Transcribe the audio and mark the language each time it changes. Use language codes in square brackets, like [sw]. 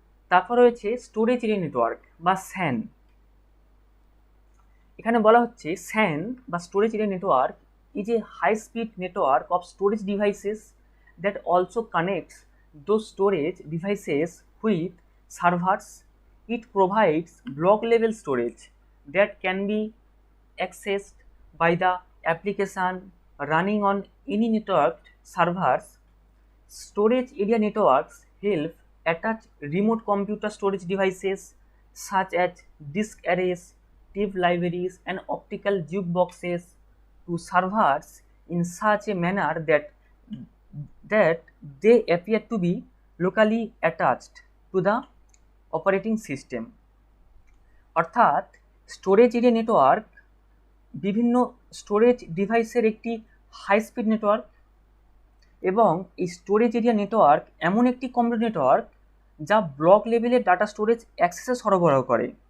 [bn] তারপর রয়েছে storage area network বা স্যান। এখানে বলা হচ্ছে [en] SAN বা storage area network is a high speed network of storage devices that also connects those storage devices with servers. It provides block level storage that can be accessed by the application running on any networked servers. Storage area networks help attach remote computer storage devices such as disk arrays, tape libraries and optical jukeboxes to servers in such a manner that they appear to be locally attached to the operating system. [bn] অর্থাৎ storage area network বিভিন্ন storage ডিভাইসের একটি high speed network, এবং এই storage area network এমন একটি computer network যা block লেভেলের ডাটা স্টোরেজ অ্যাক্সেসে সরবরাহ করে।